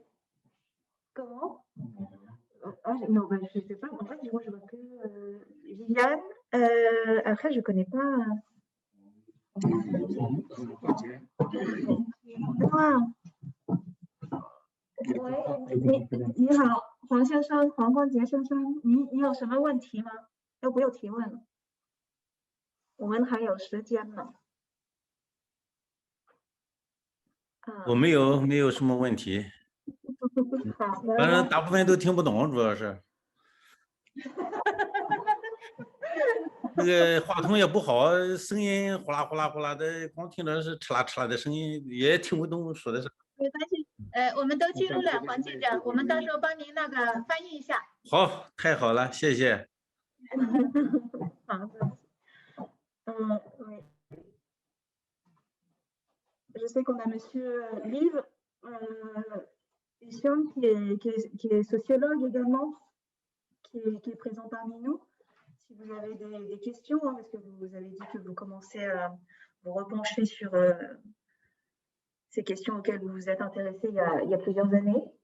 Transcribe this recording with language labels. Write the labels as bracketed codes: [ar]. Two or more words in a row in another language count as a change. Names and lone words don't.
[fr] Comment? Non, bah, je ne sais pas. En fait, moi, je vois que Liliane. Après, je ne connais pas. Ah. Ouais. [zh] 你好，黄先生，黄光杰先生，你有什么问题吗？要不要提问？我们还有时间呢。我没有什么问题，好，反正大部分都听不懂，主要是那个话筒也不好，声音呼啦呼啦呼啦的，光听着是哧啦哧啦的声音，也听不懂说的是。没关系，我们都记录了，黄记者，我们到时候帮您那个翻译一下。好，太好了，谢谢。好的。 [fr] Oui. Je sais qu'on a monsieur Liv qui est sociologue également, qui est présent parmi nous. Si vous avez des questions, parce que vous avez dit que vous commencez à vous repencher sur ces questions auxquelles vous vous êtes intéressé il y a plusieurs années.